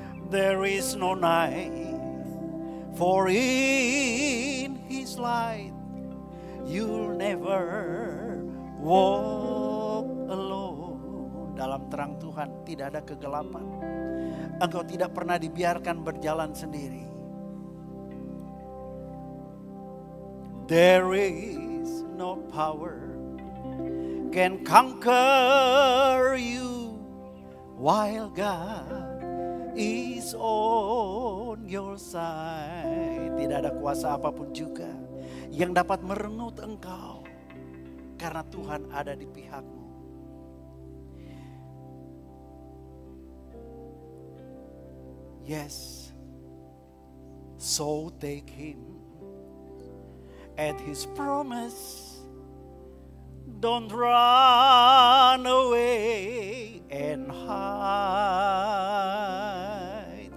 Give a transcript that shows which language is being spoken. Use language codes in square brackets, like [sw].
[en] There is no night, for in His light you'll never walk alone. [id] Dalam terang Tuhan tidak ada kegelapan. Engkau tidak pernah dibiarkan berjalan sendiri. [en] There is no power can conquer you while God is on your side. [id] Tidak ada kuasa apapun juga yang dapat merenut engkau karena Tuhan ada di pihakmu. [en] Yes, so take Him at His promise. Don't run away and hide.